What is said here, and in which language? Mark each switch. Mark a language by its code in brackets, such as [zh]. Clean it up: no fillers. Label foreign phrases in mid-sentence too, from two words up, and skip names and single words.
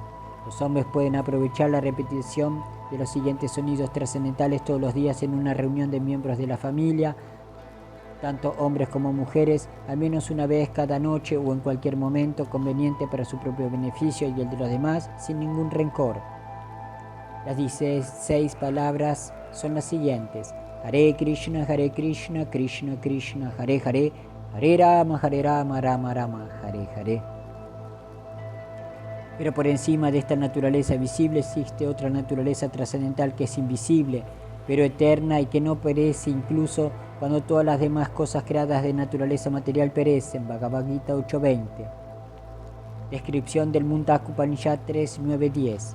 [es] Los hombres pueden aprovechar la repetición de los siguientes sonidos trascendentales todos los días en una reunión de miembros de la familia, tanto hombres como mujeres, al menos una vez cada noche o en cualquier momento conveniente para su propio beneficio y el de los demás, sin ningún rencor. Las 16 palabras son las siguientes: [sa] Hare Krishna, Krishna Krishna, Hare Hare, Hare Rama, Rama Rama, Hare Hare. [es] Pero por encima de esta naturaleza visible existe otra naturaleza trascendental que es invisible, pero eterna y que no perece incluso cuando todas las demás cosas creadas de naturaleza material perecen. Bhagavad Gita 8.20. Descripción del Mundaka Upanishad 3.9.10.